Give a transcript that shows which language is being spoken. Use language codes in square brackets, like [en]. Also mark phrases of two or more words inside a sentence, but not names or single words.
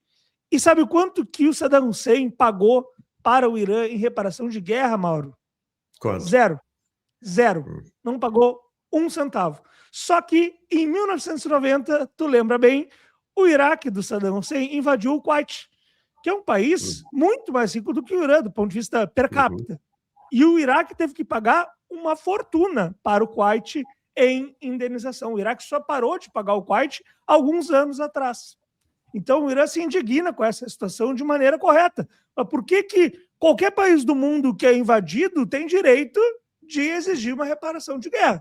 [pt] E sabe quanto que o Saddam Hussein pagou para o Irã em reparação de guerra, Mauro? Quanto? Zero. Não pagou 1 centavo. Só que em 1990, tu lembra bem, o Iraque do Saddam Hussein invadiu o Kuwait, que é um país muito mais rico do que o Irã, do ponto de vista per capita. E o Iraque teve que pagar uma fortuna para o Kuwait em indenização. O Iraque só parou de pagar o Kuwait alguns anos atrás. Então o Irã se indigna com essa situação de maneira correta. Mas por que qualquer país do mundo que é invadido tem direito de exigir uma reparação de guerra?